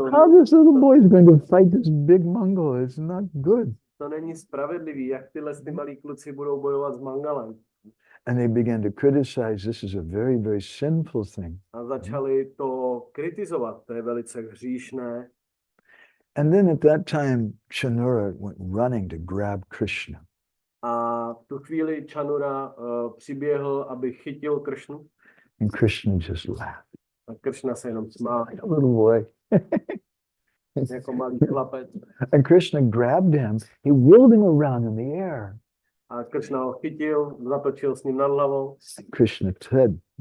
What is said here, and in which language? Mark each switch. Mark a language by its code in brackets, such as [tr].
[en] How this little boy is going to fight this big Mangala? It's not good. [cs] To není spravedlivý, jak tyhle malí kluci budou bojovat s Mangalem. [en] And they began to criticize, this is a very, very sinful thing. [cs] A začali to kritizovat, to je velice hříšné. [en] And then at that time, Canura went running to grab Krishna. [cs] A v tu chvíli Canura přiběhl, aby chytil Krishnu. [en] And Krishna just laughed. [cs] A Krishna se jenom smál. [en] Like a little boy. [cs] Jako malý chlapec. [en] And Krishna grabbed him. He whirled him around in the air. [cs] A Krishna ho chytil, zatočil s ním nad hlavou. [en] And Krishna said,